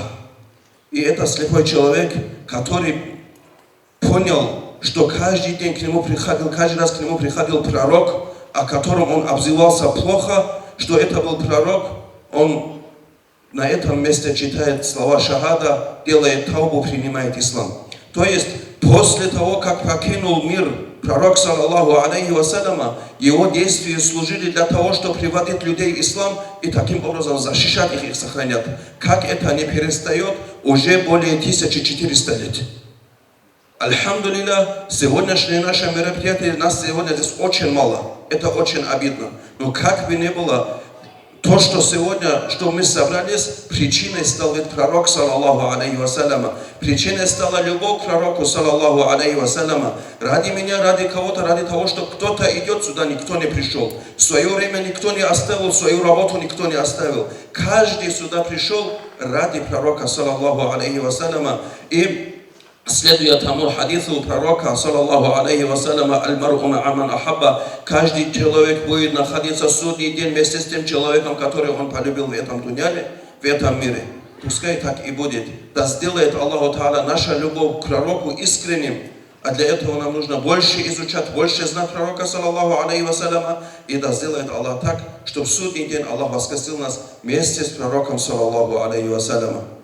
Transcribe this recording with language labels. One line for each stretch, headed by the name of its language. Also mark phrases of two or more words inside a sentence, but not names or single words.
Russian: И это слепой человек, который понял, что каждый день к нему приходил, каждый раз к нему приходил пророк, о котором он обзывался плохо, что это был пророк. Он на этом месте читает слова шахада, делает таубу, принимает ислам. То есть, после того, как покинул мир пророк,
Arabic: صلى الله عليه وسلم,
Russian: его действия служили для того, чтобы приводить людей в ислам и таким образом защищать их и сохранять. Как это не перестает уже более 1400 лет. Альхамдулилля, сегодняшнее наше мероприятие, нас сегодня здесь очень мало. Это очень обидно. Но как бы ни было, то, что сегодня, что мы собрались, причиной стал ведь пророк,
Arabic: صلى الله عليه وسلم.
Russian: Причиной стала любовь к пророку,
Arabic: صلى الله عليه وسلم.
Russian: Ради меня, ради кого-то, ради того, что кто-то идет сюда, никто не пришел. В свое время никто не оставил, свою работу никто не оставил. Каждый сюда пришел ради пророка,
Arabic: صلى الله عليه وسلم.
Russian: И следуя тому хадису пророка,
Arabic: صلى الله عليه وسلم المرء مع من أحب,
Russian: каждый человек будет находиться в судный день вместе с тем человеком, который он полюбил в этом дуняне, в этом мире. пускай так и будет. Да сделает Аллаху Та'аля наша любовь к пророку искренним. А для этого нам нужно больше изучать, больше знать пророка,
Arabic: صلى الله عليه وسلم.
Russian: И да сделает Аллах так, чтобы в судный день Аллах воскресил нас вместе с пророком,
Arabic: صلى الله عليه وسلم.